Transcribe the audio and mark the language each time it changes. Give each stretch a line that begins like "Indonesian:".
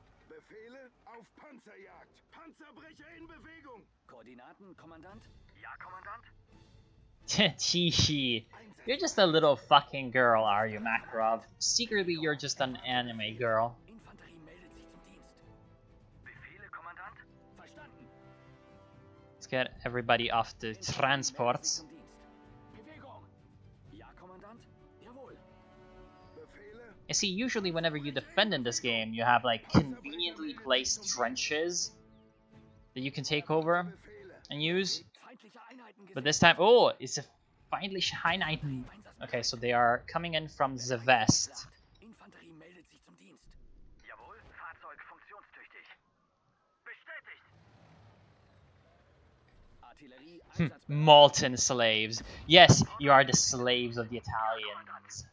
German: Befehle auf Panzerjagd. Panzerbrecher in Bewegung. Koordinaten, Kommandant? Ja, Kommandant. Tee.
English: You're just a little fucking girl, are you, Makarov? Secretly, you're just an anime girl.
German: Infanterie meldet sich zum Dienst. Befehle, Kommandant? Verstanden.
English: Let's get everybody off the transports.
German: Bewegung. Ja, Kommandant? Jawohl. Befehle?
English: You see, usually whenever you defend in this game, you have like conveniently placed trenches that you can take over and use.
German: Feindliche Einheiten
English: But this time, oh, it's a
German: feindliche Einheiten.
English: Okay, so they are coming in from the west.
German: Infanterie meldet sich zum Dienst. Jawohl, Fahrzeug funktionstüchtig. Bestätigt. Artillerie einsatzbereit.
English: Molten slaves. Yes, you are the slaves of the Italians.